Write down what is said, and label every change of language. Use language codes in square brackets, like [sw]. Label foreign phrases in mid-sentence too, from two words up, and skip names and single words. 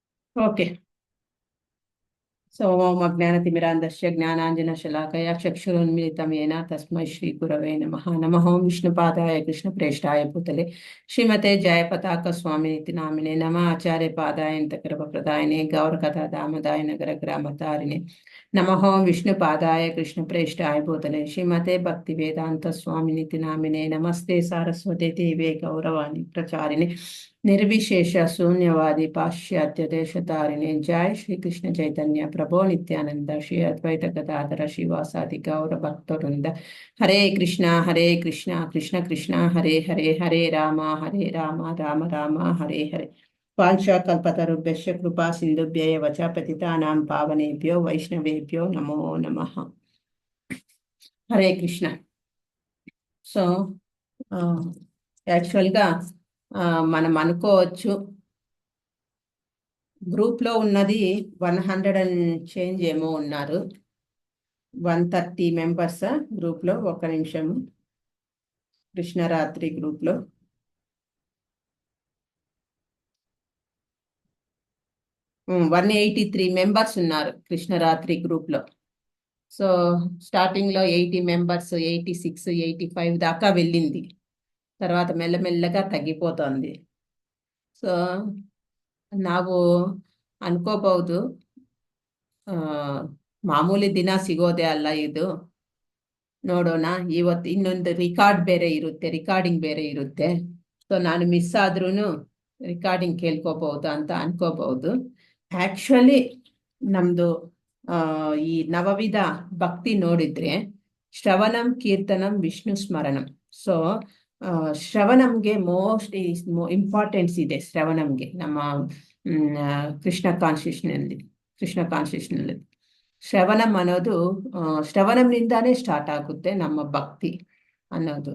[sa] ಓಕೆ. ಜ್ಞಾನತಿಮಿರಾಂಧಸ್ಯ ಜ್ಞಾನಾಂಜನಶಲಾಕಯ ಚಕ್ಷುರುನ್ಮಿಲಿತಂ ಯೇನ ತಸ್ಮೈ ಶ್ರೀ ಗುರವೇ ನಮಃ. ನಮಃ ಓಂ ವಿಷ್ಣುಪಾದಾಯ ಕೃಷ್ಣಪ್ರೇಷ್ಠಾಯ ಭೂತಲೆ ಶ್ರೀಮತೆ ಜಯಪತಾಕ ಸ್ವಾಮಿನಿತಿ ನಾಮಿನೆ ನಮಃ ಆಚಾರ್ಯ ಪಾದಾಯ ಅಂತಃಕರಪಪ್ರದಾಯಿನೇ ಗೌರಕಥಾ ಧಾಮದಾಯ ನಗರ ಗ್ರಾಮತಾರಿಣೆ ನಮಃ ಓಂ ವಿಷ್ಣುಪಾದಾಯ ಕೃಷ್ಣಪ್ರೇಷ್ಠಾಯ ಭೂತಲೆ ಶ್ರೀಮತೆ ಭಕ್ತಿ ವೇದಾಂತ ಸ್ವಾಮಿನಿತಿ ನಾಮಿನೆ ನಮಸ್ತೆ ಸಾರಸ್ವತೆ ದೇವೇ ಗೌರವಾಣಿ ಪ್ರಚಾರಿಣೆ ನಿರ್ವಿಶೇಷ ಶೂನ್ಯವಾದಿ ಪಾಶ್ಚಾತ್ಯ ದೇಶತಾರಿಣೆ. ಜೈ ಶ್ರೀ ಕೃಷ್ಣ ಚೈತನ್ಯ ಪ್ರಭೋ ನಿತ್ಯಾನಂದ ಶ್ರೀ ಅದ್ವೈತ ಗದಾಧರ ಶ್ರೀವಾಸಾದಿ ಗೌರ ಭಕ್ತವೃಂದ. ಹರೇ ಕೃಷ್ಣ ಕೃಷ್ಣ ಕೃಷ್ಣ ಹರೇ ಹರೇ, ಹರೇ ರಾಮ ರಾಮ ರಾಮ ಹರೇ ಹರೇ. ವಾಂಛಾಕಲ್ಪತರುಭ್ಯಶ್ಚ ಕೃಪಾ ಸಿಂಧುಭ್ಯೇವ ಚ ಪತಿತಾನಾಂ ಪಾವನೇಭ್ಯೋ ವೈಷ್ಣವೇಭ್ಯೋ ನಮೋ ನಮಃ. హరే కృష్ణ. [te] సో యాక్చువల్గా మనం అనుకోవచ్చు గ్రూప్లో ఉన్నది 100 [en] and change [te] ఏమో ఉన్నారు. 130 మెంబర్స్ గ్రూప్లో. ఒక్క నిమిషము. కృష్ణరాత్రి గ్రూప్లో 183 మెంబర్స్ ఉన్నారు కృష్ణరాత్రి గ్రూప్లో. సో స్టార్టింగ్లో 80 మెంబర్స్, 86, 85 దాకా వెళ్ళింది. తర్వాత మెల్లమెల్లగా తగ్గిపోతుంది. [kn] ಸೊ ನಾವು ಅನ್ಕೋಬಹುದು ಮಾಮೂಲಿ ದಿನ ಸಿಗೋದೇ ಅಲ್ಲ ಇದು. ನೋಡೋಣ. ಇವತ್ತು ಇನ್ನೊಂದು ರಿಕಾರ್ಡಿಂಗ್ ಬೇರೆ ಇರುತ್ತೆ. ಸೊ ನಾನು ಮಿಸ್ ಆದ್ರೂ ರಿಕಾರ್ಡಿಂಗ್ ಕೇಳ್ಕೋಬಹುದು ಅಂತ ಅನ್ಕೋಬಹುದು. ಆಕ್ಚುಲಿ ನಮ್ದು ಈ ನವವಿಧ ಭಕ್ತಿ ನೋಡಿದ್ರೆ [sa] ಶ್ರವಣಂ ಕೀರ್ತನಂ ವಿಷ್ಣು ಸ್ಮರಣಂ. [kn] ಸೊ ಶ್ರವಣಂಗೆ [en] most importance [kn] ಇದೆ. ಶ್ರವಣಂಗೆ ನಮ್ಮ ಕೃಷ್ಣ ಕಾನ್ಶಿಯಸ್ನಲ್ಲಿ ಶ್ರವಣಂ ಅನ್ನೋದು ಶ್ರವಣಂನಿಂದಾನೇ ಸ್ಟಾರ್ಟ್ ಆಗುತ್ತೆ ನಮ್ಮ ಭಕ್ತಿ ಅನ್ನೋದು.